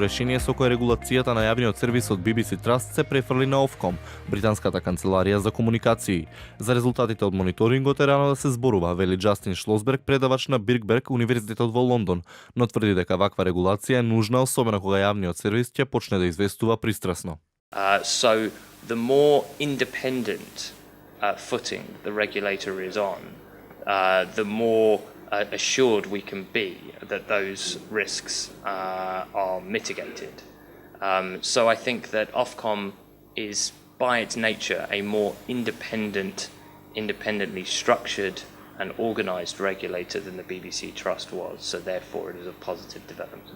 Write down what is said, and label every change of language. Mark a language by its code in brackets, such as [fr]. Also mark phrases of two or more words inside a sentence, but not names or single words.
[mk] решение со кое регулацијата на јавниот сервис од BBC Trust се префрли на Ofcom, британската канцеларија за комуникации. За резултатите од мониторингот е рано да се зборува, вели Джастин Шлосберг, предавач на Биркберг универзитетот во Лондон, но тврди дека ваква регулација е нужна, особено кога јавниот сервис ќе почне да известува пристрасно. [en] So the more independent footing the regulator is on, the more assured we can be that those risks are mitigated. So I think that Ofcom is, by its nature, a more independently structured and organised regulator than the BBC Trust was, so therefore it is a positive development.